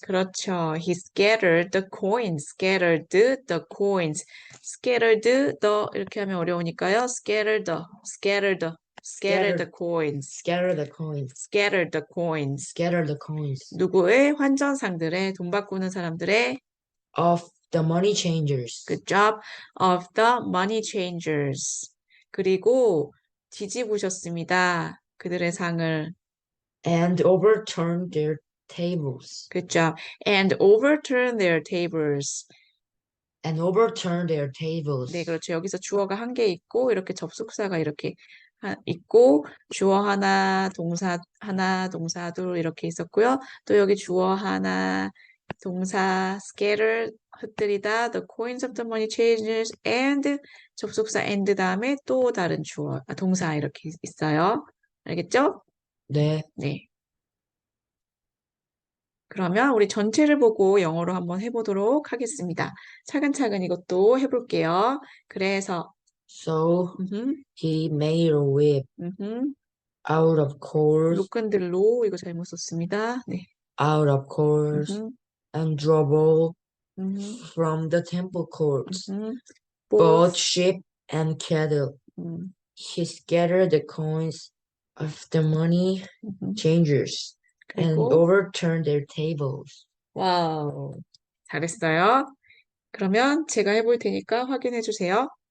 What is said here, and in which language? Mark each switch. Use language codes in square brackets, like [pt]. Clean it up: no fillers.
[ko] 그렇죠. [en] He scattered the coins. Scattered the coins. Scattered the [ko] 이렇게 하면 어려우니까요. [en] Scattered the. Scattered the. Scattered the coins. Scattered the coins. Scattered the coins. Scattered the coins. [ko] 누구의 환전상들의 돈 바꾸는 사람들의 [en] Of the money changers. good job of the money changers. [ko] 그리고 뒤집으셨습니다. 그들의 상을 [en] And overturned their tables Good job. And overturn their tables. and overturned their tables. [ko] 네, 그렇죠. 여기서 주어가 한 개 있고 이렇게 접속사가 이렇게 있고 주어 하나, 동사 하나, 동사 둘 이렇게 있었고요. 또 여기 주어 하나, 동사 scatter 흩뜨리다, [en] the coins of the money changers and [ko] 접속사 and 다음에 또 다른 주어, 동사 이렇게 있어요. 알겠죠? 네, 네. 그러면 우리 전체를 보고 영어로 한번 해보도록 하겠습니다. 차근차근 이것도 해볼게요. 그래서 [en] so 음흠, he made a whip out of course, [ko] 로큰들로 이거 잘못 썼습니다. 네. [en] out of course, 음흠, and drove all 음흠, from the temple courts, both, both sheep and cattle. 음, He scattered the coins of the money changers and [ko] 그리고 [en] overturned their tables. [ko] 와우, 잘했어요. 그러면 제가 해볼 테니까 확인해 주세요.